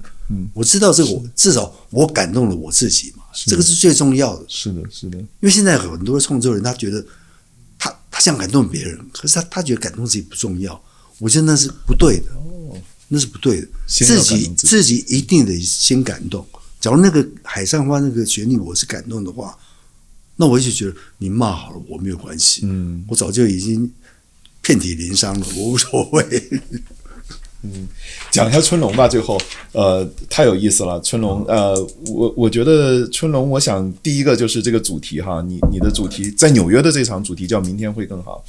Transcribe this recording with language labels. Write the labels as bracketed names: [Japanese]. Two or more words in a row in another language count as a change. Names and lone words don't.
[Chinese] 我知道這個至少我感動了我自己嘛，這個是最重要的。是的。因為現在很多創作人他覺得他想感動別人，可是他覺得感動自己不重要，我覺得那是不對的。那是不對的，自己一定得先感動。假如那個海上花那個旋律我是感動的話，那我就覺得你罵好了我沒有關係，我早就已經遍體鱗傷了，我無所謂。講一下春龍吧，最後太有意思了。春龍我覺得春龍，我想第一個就是這個主題哈，你的主題在紐約的這場主題叫明天會更好。